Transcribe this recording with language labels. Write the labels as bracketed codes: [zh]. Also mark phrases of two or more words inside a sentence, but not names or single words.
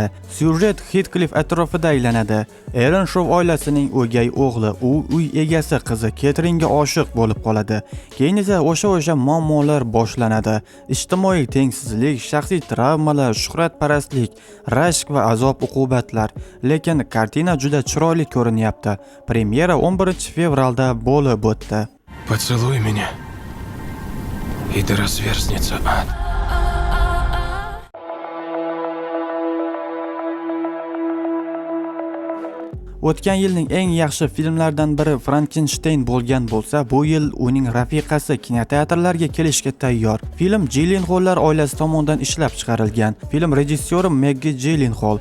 [uz] Syujet Heathcliff atrofida aylanadi. Aaron Shaw oilasining o'gay o'g'li, u uy egasi qizi Ketringa oshiq bo'lib qoladi. Keyin esa o'sha muammolar boshlanadi. Ijtimoiy tengsizlik, shaxsiy travmalar, shuhratparastlik, rashk va azob-uqubatlar. Lekin kartina juda chiroyli ko'rinyapti. Premyera 11 fevralda bo'lib o'tdi. [ru] Поцелуй меня, и да разверзнется ад. [uz] O'tgan yilning eng yaxshi filmlaridan biri Frankenstein bo'lgan bo'lsa, bu yil uning rafiqasi kinoteatrlarga kelishga tayyor. Film Gyllenhaallar oilasi tomonidan ishlab chiqarilgan. Film rejissyori Maggie Gyllenhaal.